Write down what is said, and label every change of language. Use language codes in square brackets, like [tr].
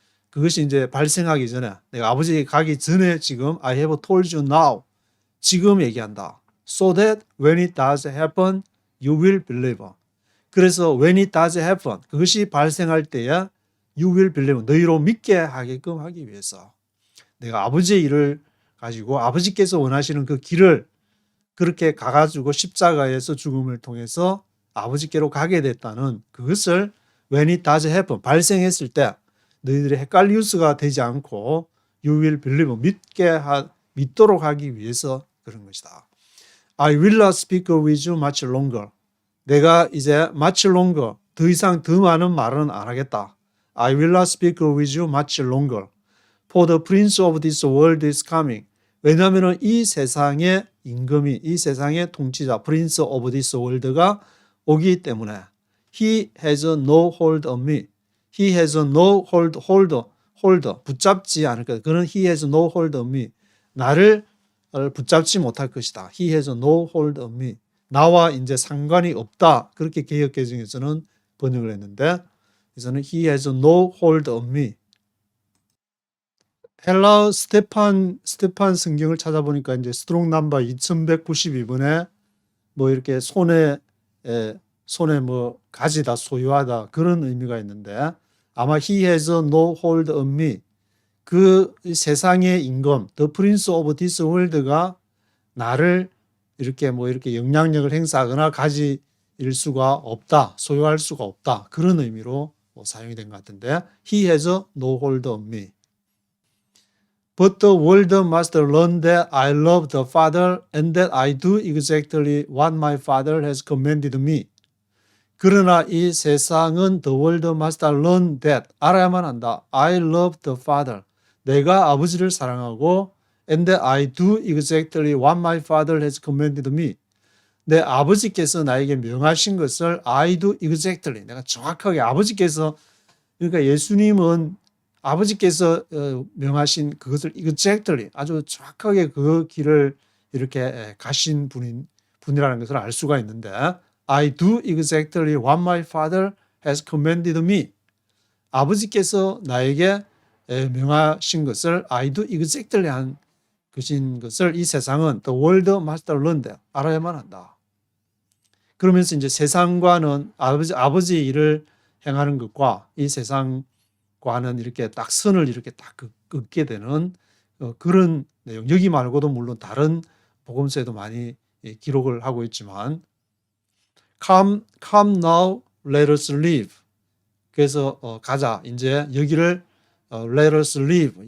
[ko] 그것이 이제 발생하기 전에 내가 아버지에게 가기 전에 지금 [en] I have told you now. [ko] 지금 얘기한다. [en] So that when it does happen, you will believe. [ko] 그래서 [en] when it does happen, [ko] 그것이 발생할 때에 [en] you will believe. [ko] 너희로 믿게 하게끔 하기 위해서 내가 아버지의 일을 가지고 아버지께서 원하시는 그 길을 그렇게 가가지고 십자가에서 죽음을 통해서 아버지께로 가게 됐다는 그것을 [en] when it does happen, [ko] 발생했을 때 너희들이 헷갈리우스가 되지 않고 [en] you will believe, [ko] 믿도록 하기 위해서 그런 것이다. [en] I will not speak with you much longer. [ko] 내가 이제 [en] much longer, [ko] 더 이상 더 많은 말은 안 하겠다. [en] I will not speak with you much longer. For the prince of this world is coming. [ko] 왜냐하면 이 세상의 임금이, 이 세상의 통치자, [en] prince of this world [ko] 가 오기 때문에 [en] He has no hold on me. He has no hold, [ko] 붙잡지 않을 것. 그는 [en] He has no hold on me. [ko] 나를 붙잡지 못할 것이다. [en] He has no hold on me. [ko] 나와 이제 상관이 없다. 그렇게 개역개정에서는 번역을 했는데 그래서는 [en] He has no hold on me. [ko] 헬라어 스테판 성경을 찾아보니까 이제 스트롱 넘버 2192번에 뭐 이렇게 손에 뭐 가지다, 소유하다 그런 의미가 있는데 아마 [en] He has no hold on me. [ko] 그 세상의 임금, [en] the prince of this world [ko] 가 나를 이렇게 뭐 이렇게 영향력을 행사하거나 가질 수가 없다, 소유할 수가 없다 그런 의미로 사용이 된 것 같은데 [en] He has no hold on me. But the world must learn that I love the Father and that I do exactly what my Father has commanded me. [ko] 그러나 이 세상은 [en] the world must learn that, [ko] 알아야만 한다. [en] I love the Father. [ko] 내가 아버지를 사랑하고 [en] and that I do exactly what my Father has commanded me. [ko] 내 아버지께서 나에게 명하신 것을 [en] I do exactly. [ko] 내가 정확하게 아버지께서, 그러니까 예수님은 아버지께서 명하신 그것을 exactly, 아주 정확하게 그 길을 이렇게 가신 분이라는 것을 알 수가 있는데 [en] I do exactly what my Father has commanded me. [ko] 아버지께서 나에게 명하신 것을 [en] I do exactly [ko] 한 것을 이 세상은 [en] the world must learn that, [ko] 알아야만 한다. 그러면서 이제 세상과는 아버지의 일을 행하는 것과 이 세상과는 이렇게 딱 선을 이렇게 딱 긋게 되는 그런 내용. 여기 말고도 물론 다른 복음서에도 많이 기록을 하고 있지만 [en] Come now, let us leave. [ko] 그래서 가자. 이제 여기를 [en] let us leave.